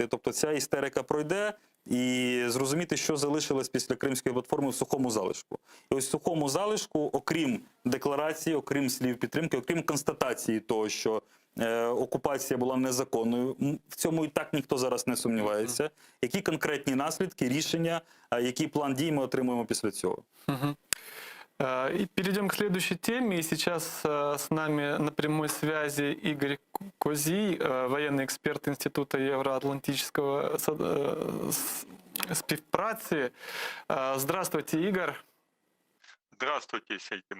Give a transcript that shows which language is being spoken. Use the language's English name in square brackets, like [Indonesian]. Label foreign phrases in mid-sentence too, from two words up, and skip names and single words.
[Ukrainian] Тобто ця істерика пройде, і зрозуміти, що залишилось після Кримської платформи в сухому залишку. І ось в сухому залишку, окрім декларації, окрім слів підтримки, окрім констатації того, що окупація була незаконною, в цьому і так ніхто зараз не сумнівається. Які конкретні наслідки, рішення, який план дій ми отримуємо після цього? [Russian] И перейдем к следующей теме. И сейчас с нами на прямой связи Игорь Козий, военный эксперт Института Евроатлантического співпраці. Здравствуйте, Игорь. Здравствуйте, Сергей.